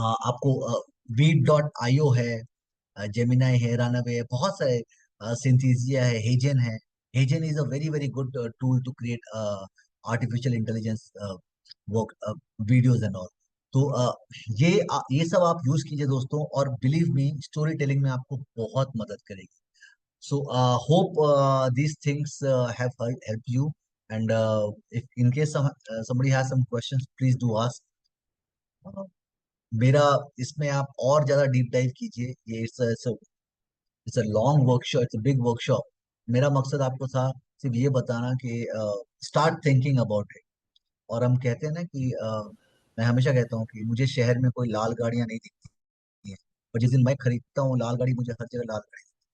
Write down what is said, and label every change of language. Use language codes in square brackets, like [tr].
[hi] आपको वीट.io है, जेमिनाई है, रनअवे है, बहुत सारे, सिंथेसिया है, हेजन है। [en] HeyGen is a very very good tool to create artificial intelligence work videos and all. [hi] तो ये सब आप यूज कीजिए दोस्तों, और [en] believe me, [hi] स्टोरी टेलिंग में आपको बहुत मदद करेगी। [en] So hope these things have helped you. And if in case somebody has some questions, please do ask. [hi] Uh, मेरा इसमें आप और ज्यादा डीप डाइव कीजिए। [en] ये it's a long workshop, it's a big workshop. [hi] मेरा मकसद आपको था सिर्फ ये बताना कि [en] Start thinking about it. [hi] और हम कहते हैं ना कि मैं हमेशा कहता हूँ कि मुझे शहर में कोई लाल गाड़ियां नहीं दिखती हैं, और जिस दिन मैं खरीदता हूँ लाल गाड़ी, मुझे हर जगह लाल गाड़ी।